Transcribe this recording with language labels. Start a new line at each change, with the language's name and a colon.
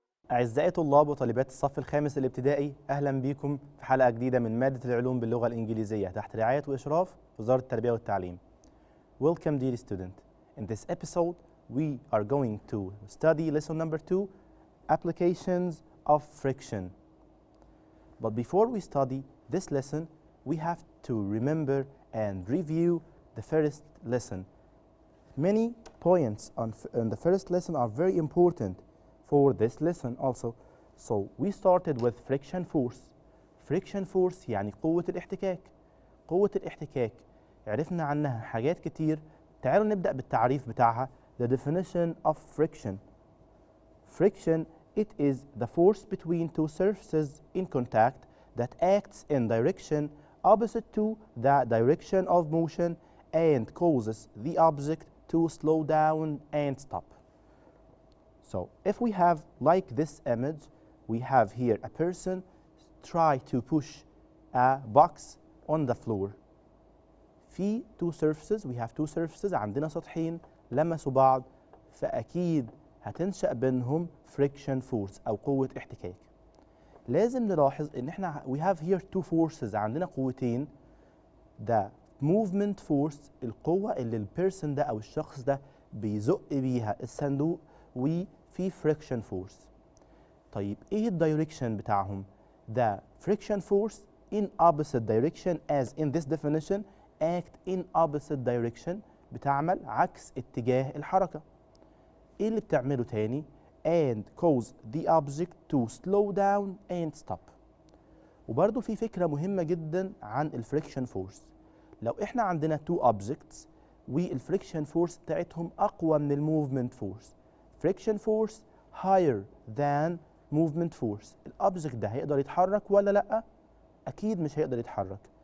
Arabic: أعزائي طلاب وطالبات الصف الخامس الابتدائي، أهلا بكم في حلقة جديدة من مادة العلوم باللغة الإنجليزية تحت رعاية وإشراف وزارة التربية والتعليم.
English: Welcome dear student. In this episode, we are going to study lesson number 2, applications of friction. But before we study this lesson, we have to remember and review the first lesson. Many points on the first lesson are very important for this lesson also. So we started with friction force.
Arabic: Friction force يعني قوة الاحتكاك. قوة الاحتكاك عرفنا عنها حاجات كتير. تعالوا نبدأ بالتعريف بتاعها.
English: The definition of friction. Friction, it is the force between two surfaces in contact that acts in direction opposite to the direction of motion and causes the object to slow down and stop. So if we have like this image, we have here a person try to push a box on the floor.
Arabic: في two surfaces,
English: we have two surfaces,
Arabic: عندنا سطحين لمسوا بعض، فأكيد هتنشأ بينهم friction force أو قوة احتكاك. لازم نلاحظ إن إحنا
English: we have here two forces،
Arabic: عندنا قوتين. the movement force القوة اللي البيرسون ده أو الشخص ده بيزق بيها الصندوق، وفي friction force. طيب إيه الدايركشن بتاعهم؟
English: the friction force in opposite direction as in this definition act in opposite direction
Arabic: بتعمل عكس اتجاه الحركة. إيه اللي بتعمله تاني؟
English: and cause the object to slow down and stop.
Arabic: وبرضو في فكرة مهمة جدا عن الفريكشن فورس. لو احنا عندنا two objects والفريكشن فورس بتاعتهم أقوى من الموفمنت فورس،
English: friction force higher than movement force،
Arabic: الأوبجكت ده هيقدر يتحرك ولا لأ؟ أكيد مش هيقدر يتحرك.